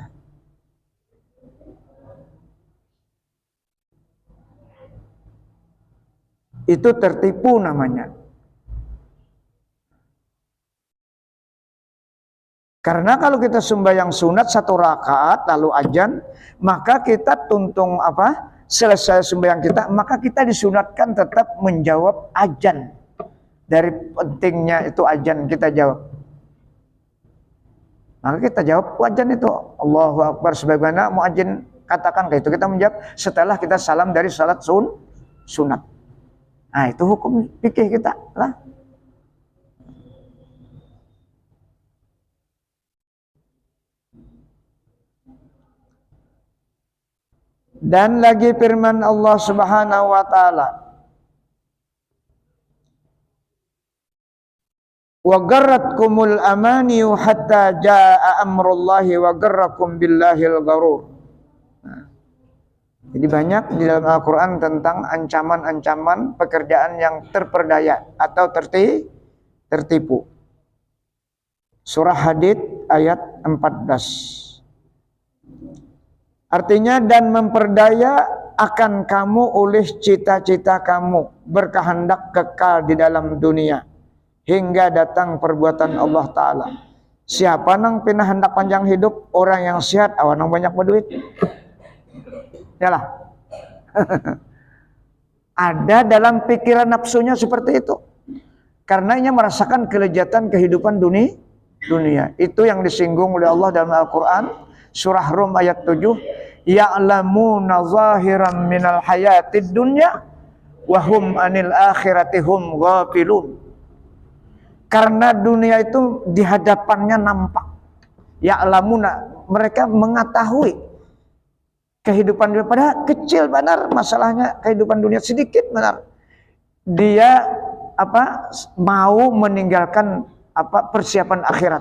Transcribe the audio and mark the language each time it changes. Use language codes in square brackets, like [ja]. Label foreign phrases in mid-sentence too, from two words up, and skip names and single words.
[id] Itu tertipu namanya. Karena kalau kita sembahyang sunat 1 rakaat lalu azan, maka kita tuntung selesai sembahyang kita, maka kita disunatkan tetap menjawab azan. Dari pentingnya itu azan kita jawab. Maka kita jawab azan itu Allahu Akbar sebagaimana muadzin katakan, kayak itu kita menjawab setelah kita salam dari salat sunat. Nah, itu hukum fikih kita lah. Dan lagi firman Allah [ar] سبحانه وتعالى, وغرتكم الأماني حتى جاء أمر الله وغركم بالله الغرور. [id] Nah, jadi banyak di dalam Al-Qur'an tentang ancaman-ancaman pekerjaan yang terperdaya atau tertipu. Surah Hadid ayat 14. Artinya, dan memperdaya akan kamu oleh cita-cita kamu, berkehendak kekal di dalam dunia hingga datang perbuatan Allah Ta'ala. Siapa nang pina hendak panjang hidup? Orang yang sehat, awan nang banyak berduit. Yalah. Ada dalam pikiran nafsunya seperti itu. Karena ia merasakan kelezatan kehidupan dunia. Itu yang disinggung oleh Allah dalam Al-Quran. Surah Rum ayat 7. [ar] يعلمون ظاهرا من الحياة الدنيا وهم عن الآخرة هم غافلون. [id] Karena dunia itu di hadapannya nampak. Ya'lamuna, mereka mengetahui kehidupan dunia, padahal kecil benar masalahnya, kehidupan dunia sedikit benar. Dia mau meninggalkan persiapan akhirat.